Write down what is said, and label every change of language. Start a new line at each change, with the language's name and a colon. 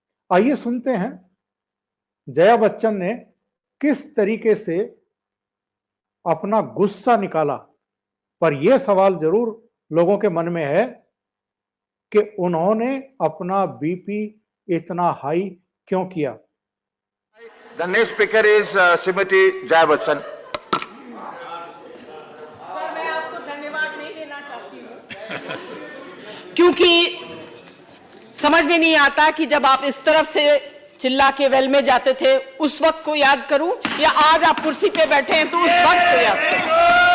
Hindi: आइए सुनते हैं जया बच्चन ने किस तरीके से अपना गुस्सा निकाला। पर यह सवाल जरूर लोगों के मन में है कि उन्होंने अपना बीपी इतना हाई क्यों किया।
English: The next speaker is Srimati Jaya Bachchan.
Hindi: मैं आपको धन्यवाद नहीं देना चाहती हूँ क्योंकि समझ में नहीं आता कि जब आप इस तरफ से चिल्ला के वेल में जाते थे उस वक्त को याद करूं या आज आप कुर्सी पे बैठे हैं तो उस वक्त को याद करूं।